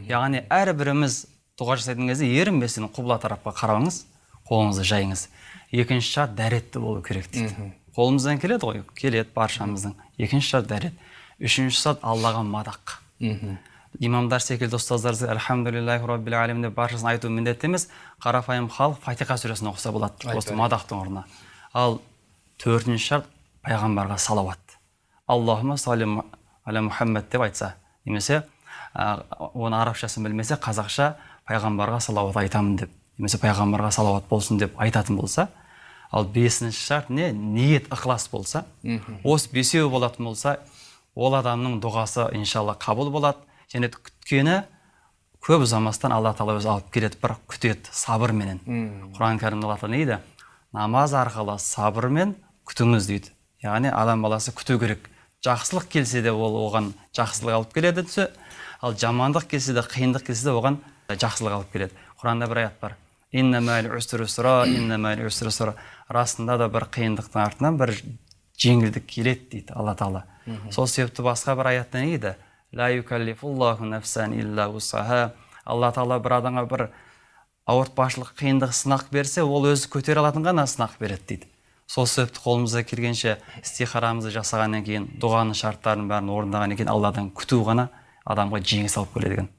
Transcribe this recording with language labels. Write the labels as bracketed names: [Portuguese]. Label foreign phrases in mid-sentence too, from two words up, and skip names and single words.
[Kazakh] Яғни әрбіріміз дұға жасайтын кезде ерінбестен құбла тарапқа қарауыңыз, қолыңызды жайыңыз. Екінші шарт дәретті болу керек дейді. Қолымыздан келеді ғой, келеді баршамыздың. Екінші шарт дәрет. Үшінші шарт Аллаға мадақ. Имамдар секілді ұстаздар [Arabic] الحمد لله رب العالمين [Kazakh] деп баршасын айту міндетті емес, қарапайым халық Фатиха сүресін оқыса болады, осы мадақтың орнына. Ал төртінші шарт пайғамбарға салауат. [Arabic] اللهم صل على محمد [Kazakh] деп айтса, немесе оны арабшасын білмесе, қазақша пайғамбарға салауат айтамын деп, немесе пайғамбарға салауат болсын деп айтатын болса, ал бесінші шарт не? Ниет, ықылас болса, осы бесеуі болатын болса, ол адамның дұғасы иншалла қабыл болады. Және күткені көп ұзамастан Алла Тағала өзі алып келеді, бірақ күтеді сабырменен. Құран кәрімде Алла Тағала не дейді? Намаз арқылы сабырмен күтіңіз дейді. Яғни адам баласы күту керек. Жақсылық келсе де ол оған жақсылық алып келеді түсі, ал жамандық келсе де, қиындық келсе де оған жақсылық алып келеді. Құранда бір аят бар. [Arabic] إن مع العسر يسرا، إن مع العسر يسرا. [Kazakh] Расында да бір қиындықтың артынан бір жеңілдік келеді дейді Алла Тағала. Сол себепті басқа бір аятта не дейді? [Arabic] لا يكلف الله نفسا إلا وسعها. [Kazakh] Алла Тағала бір адамға бір ауыртпашылық, қиындық, сынақ берсе, ол өзі көтере алатын ғана сынақ береді дейді. Сол себепті қолымызға келгенше истихарамызды жасағаннан кейін, дұғаның шарттарын бәрін орындағаннан кейін Алладан күту ғана адамға жеңіс алып келеді екен.